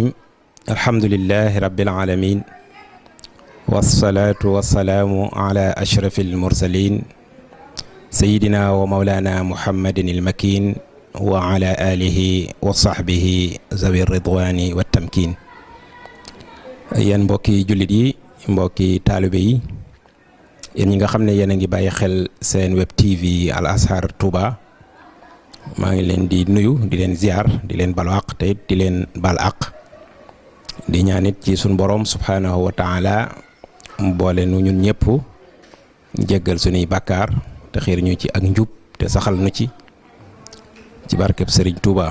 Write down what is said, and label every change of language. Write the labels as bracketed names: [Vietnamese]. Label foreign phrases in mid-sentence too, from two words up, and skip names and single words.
[Arabic] الحمد لله رب العالمين، والصلاة والسلام على أشرف المرسلين سيدنا ومولانا محمد المكين وعلى آله وصحبه ذوي الرضوان والتمكين. [Wolof] yéen mbokki jullit yi, mbokki taalibe yi, yéen ñi nga xam ne yéen a ngi bàyyi xel seen [English] web TV [Wolof] Al Azhar Touba, maa ngi leen di nuyu, di leen ziar, di leen balu àq te it di leen bal àq, di ñaanit ci suñu borom [Arabic] سبحانه وتعالى [Wolof] mu boole nu ñun ñëpp jéggal suñuy bàkkaar te xiir ñu ci ak njub te saxal nu ci barkeb Serigne Touba.